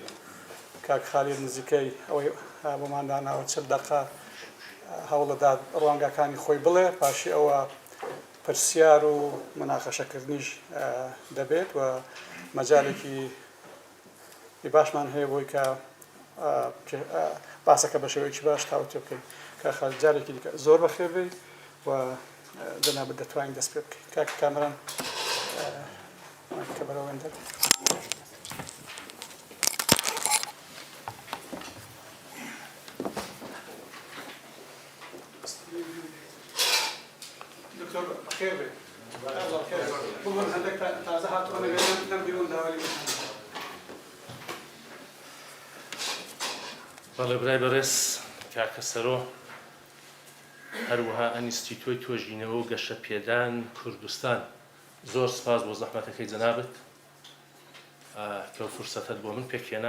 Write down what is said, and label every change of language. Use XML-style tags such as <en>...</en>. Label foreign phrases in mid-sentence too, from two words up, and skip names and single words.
<ckb>کاک خالید نزیکەی ئەوەی بۆمان داناوە 40 دەقە هەوڵەدا ڕوانگاکانی خۆی بڵێ، پاشی ئەوە پرسیار و مناقەشەکردنیش دەبێت و مەجالێکی باشمان هەیە بۆی کە باسەکە بە شێوەیەکی باش تاوتێ بکەین. کاک خالید جارێکی دیکە زۆر بەخێر بێ و دەنابێت دەتوانین دەست پێ بکەین. کاک کامەران کە بەرەوەن دەبێت. خير بك الله خير بقول عندك تازه هات وانا نم ديون داوالي بەڵێ برای بەڕێز کاکە سەرۆ، هەروەها ئەنیستیتۆی تۆژینەوە و گەشە پێدان کوردستان، زۆر سپاس بۆ زەحمەتەکەی جەنابەت کە فرسەتت بۆ من پێکێنا.</ckb>